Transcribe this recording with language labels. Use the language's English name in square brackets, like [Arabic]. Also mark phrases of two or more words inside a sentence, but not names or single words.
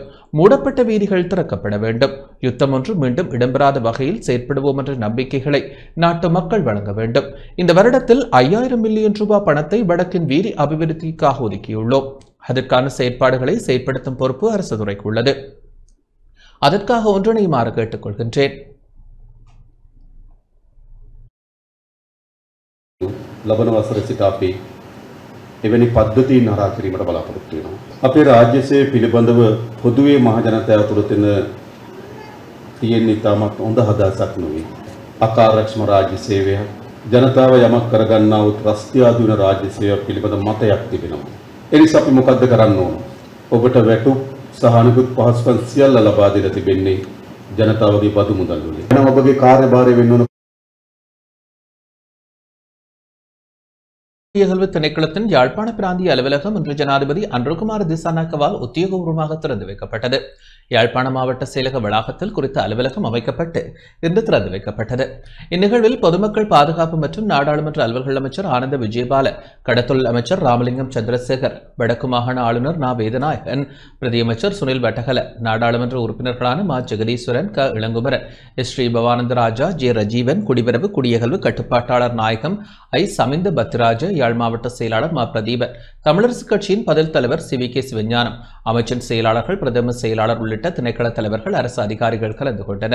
[Tamil] மூடப்பட்ட வீதிகள் திறக்கப்பட வேண்டும். யுத்தம் ஒன்று மீண்டும் இடம்பெறாத வகையில் செயற்படுவோம் என்ற நம்பிக்கைகளை நாட்டு மக்கள் வழங்க வேண்டும். இந்த வருடத்தில் 5000 மில்லியன் ரூபாய் பணத்தை வடக்கின் வீதி அபிவிருத்திக்காக ஒதுக்கியுள்ளோம். அதற்கான செயற்பாடுகளை செயற்படுத்தும் பொறுப்பு அரசு துறைக்கு உள்ளது. அதற்காக ஒன்றிணையுமாறு கேட்டுக்கொள்கின்றேன். [Sinhala] ලබන වසර සිට අපි එවැනි පද්ධතීන් හරහා කිරීමට බලාපොරොත්තු වෙනවා. අපේ රාජ්‍ය සේවය පිළිබඳව පොදුවේ මහ ජනතාව තුළ තියෙන ඉතාමත් හොඳ හදහසක් නෙවෙයි. අකාර්යක්ෂම රාජ්‍ය සේවය ජනතාව යමක් කරගන්නා වූ රස්තියාදු වෙන රාජ්‍ය සේවය පිළිබඳ මතයක් තිබෙනවා. ඒ නිසා අපි මොකද්ද කරන්න ඕන? ඔබට වැටුප් සහනුකුත් පහසුකම් සියල්ල ලබා දෙලා තිබෙන්නේ ජනතාවගේ බදු මුදල් වලින්. එහෙනම් ඔබගේ කාර්යභාරය වෙන්න ඕන [Tamil] நிகழ்வு திணைக்களத்தின் யாழ்ப்பாண பிராந்திய அலுவலகம் இன்று ஜனாதிபதி அனுரகுமார திசாநாயக்கவால் உத்தியோகபூர்வமாக திறந்து வைக்கப்பட்டது. யாழ்ப்பாண மாவட்ட செயலக வளாகத்தில் குறித்த அலுவலகம் அமைக்கப்பட்டு இன்று திறந்து வைக்கப்பட்டது. இந்நிகழ்வில் பொதுமக்கள் பாதுகாப்பு மற்றும் நாடாளுமன்ற அலுவல்கள் அமைச்சர் ஆனந்த விஜயபால, கடத்தொழில் அமைச்சர் ராமலிங்கம் சந்திரசேகர், வடக்கு மாகாண ஆளுநர் நா வேதநாயகன், பிரதியமைச்சர் சுனில் வட்டகல, நாடாளுமன்ற உறுப்பினர்களான மா ஜெகதீஸ்வரன், க இளங்குமரன், எஸ் ஸ்ரீ பவானந்தராஜா, ஜே ரஜீவன், குடிவரவு குடியகல்வு கட்டுப்பாட்டாளர் நாயகம் ஐ சமிந்த பத்ராஜ, யாழ் மாவட்ட செயலாளர் மா பிரதீபன், தமிழரசு கட்சியின் பதில் தலைவர் சிவிகே சிவஞானம், அமைச்சின் செயலாளர்கள், பிரதம செயலாளர் உள்ளிட்ட திணைக்கள தலைவர்கள், அரசு அதிகாரிகள் கலந்து கொண்டனர்.